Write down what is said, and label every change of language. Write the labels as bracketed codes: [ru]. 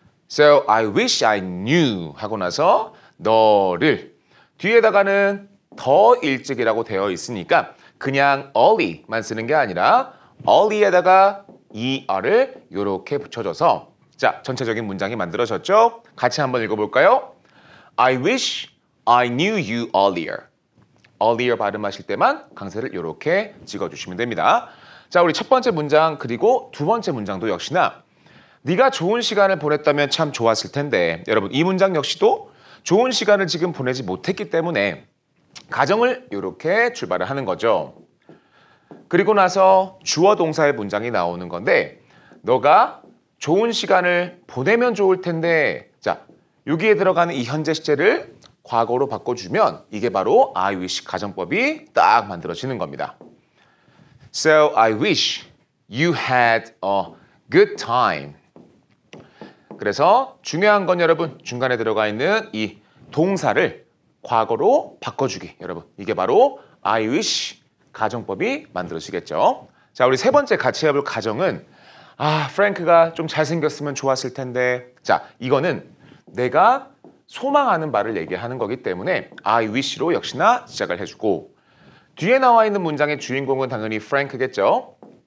[en] So I wish I knew [ko] 하고 나서 너를 뒤에다가는 더 일찍이라고 되어 있으니까 그냥 early만 쓰는 게 아니라 early에다가 er를 이렇게 붙여줘서 자 전체적인 문장이 만들어졌죠? 같이 한번 읽어볼까요? [en] I wish I knew you earlier. [ko] earlier 발음하실 때만 강세를 이렇게 찍어주시면 됩니다. 자, 우리 첫 번째 문장 그리고 두 번째 문장도 역시나 네가 좋은 시간을 보냈다면 참 좋았을 텐데 여러분 이 문장 역시도 좋은 시간을 지금 보내지 못했기 때문에 가정을 이렇게 출발을 하는 거죠. 그리고 나서 주어 동사의 문장이 나오는 건데 너가 좋은 시간을 보내면 좋을 텐데 자 여기에 들어가는 이 현재 시제를 과거로 바꿔주면 이게 바로 I wish 가정법이 딱 만들어지는 겁니다. [en] So I wish you had a good time. [ko] 그래서 중요한 건 여러분 중간에 들어가 있는 이 동사를 과거로 바꿔주기. 여러분 이게 바로 I wish 가정법이 만들어지겠죠. 자, 우리 세 번째 같이 해볼 가정은 프랭크가 좀 잘생겼으면 좋았을 텐데 자, 이거는 내가 소망하는 바를 얘기하는 거기 때문에 I wish로 역시나 시작을 해주고 뒤에 나와 있는 문장의 주인공은 당연히 프랭크겠죠.